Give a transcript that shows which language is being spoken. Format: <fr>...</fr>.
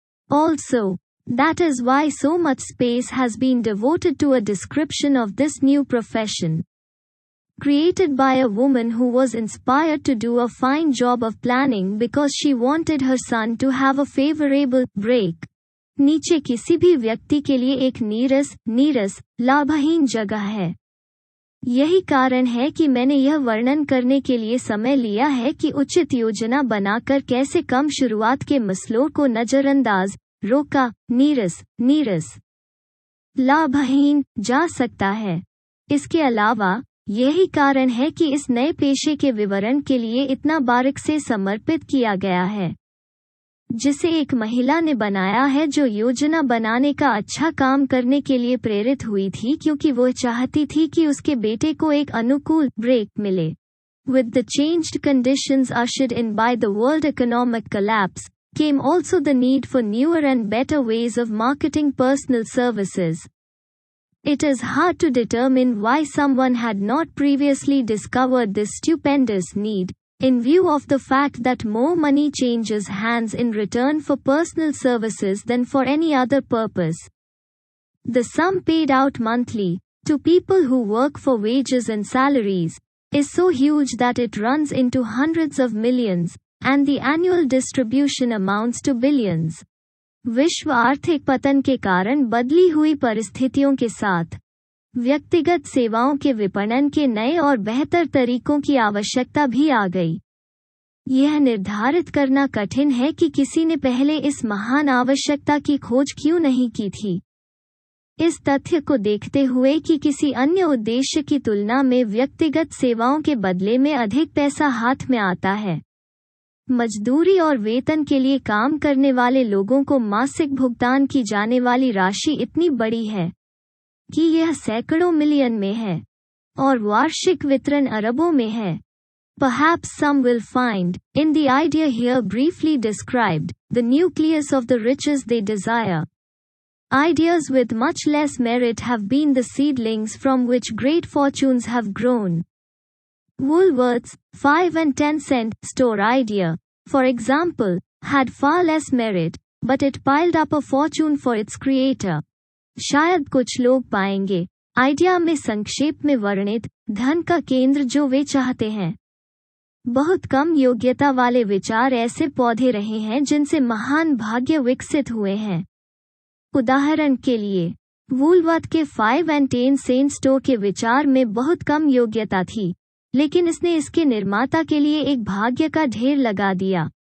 <en>Also, that is why so much space has been devoted to a description of this new profession. Created by a woman who was inspired to do a fine job of planning because she wanted her son to have a favorable break.</en> <hi>नीचे किसी भी व्यक्ति के लिए एक नीरस, लाभहीन जगह है। यही कारण है कि मैंने यह वर्णन करने के लिए समय लिया है कि उचित योजना बनाकर कैसे कम शुरुआत के मसलों को नजरअंदाज, रोका, नीरस, लाभहीन जा सकता है। इसके अलावा, यही कारण है कि इस नए पेशे के विवरण के लिए इतना बारीक से समर्पित किया गया है, जिसे एक महिला ने बनाया है जो योजना बनाने का अच्छा काम करने के लिए प्रेरित हुई थी क्योंकि वो चाहती थी कि उसके बेटे को एक अनुकूल ब्रेक मिले।</hi> <en>With the changed conditions ushered in by the world economic collapse, came also the need for newer and better ways of marketing personal services. It is hard to determine why someone had not previously discovered this stupendous need, in view of the fact that more money changes hands in return for personal services than for any other purpose. The sum paid out monthly, to people who work for wages and salaries, is so huge that it runs into hundreds of millions, and the annual distribution amounts to billions.</en> <hi>विश्व आर्थिक पतन के कारण बदली हुई परिस्थितियों के साथ व्यक्तिगत सेवाओं के विपणन के नए और बेहतर तरीकों की आवश्यकता भी आ गई। यह निर्धारित करना कठिन है कि किसी ने पहले इस महान आवश्यकता की खोज क्यों नहीं की थी। इस तथ्य को देखते हुए कि किसी अन्य उद्देश्य की तुलना में व्यक्तिगत सेवाओं के बदले में अधिक पैसा हाथ में आता है। मजदूरी और वेतन के लिए काम करने वाले लोगों को मासिक भुगतान की जाने वाली राशि इतनी बड़ी है कि यह सैकड़ों मिलियन में है, और वार्षिक वितरण अरबों में है।</hi> <en>Perhaps some will find, in the idea here briefly described, the nucleus of the riches they desire. Ideas with much less merit have been the seedlings from which great fortunes have grown. Woolworth's 5 and 10 cent store idea, for example, had far less merit, but it piled up a fortune for its creator.</en> <hi>शायद कुछ लोग पाएंगे, idea में संक्षेप में वर्णित, धन का केंद्र जो वे चाहते हैं। बहुत कम योग्यता वाले विचार ऐसे पौधे रहे हैं जिनसे महान भाग्य विकसित हुए हैं। उदाहरण के लिए, वूलवर्थ के</hi> <en>5 and 10 cent</en> <hi>स्टोर के विचार में बहुत कम योग्यता थी, लेकिन इसने इसके निर्माता के लिए एक भाग्य का ढेर लगा दिया।</hi>